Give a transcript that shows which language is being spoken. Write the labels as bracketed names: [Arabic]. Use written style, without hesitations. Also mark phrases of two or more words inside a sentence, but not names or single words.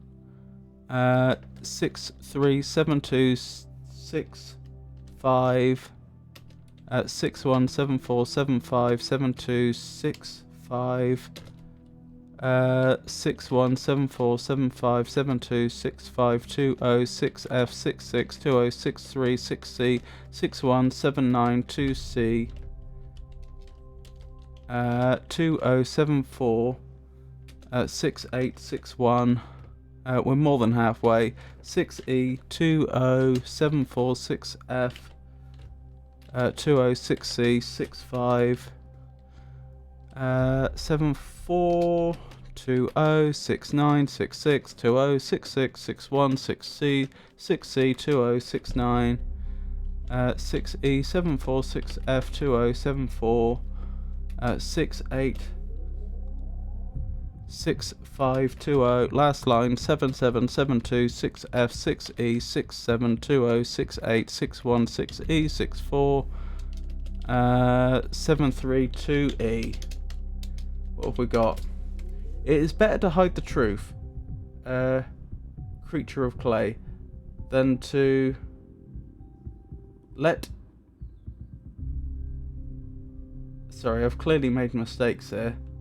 [English] 637265 6174757265 6174757265 206F662063 6C 2074 6861. We're more than halfway. 6E 20746F 206C 65 74 206966 206661 6C 6C 2069 6E 746F 2074 68 6520. Last line 77726F 6E 67206861 6E 732E. What have we got? It is better to hide the truth, creature of clay, than to let... Sorry, I've clearly made mistakes here.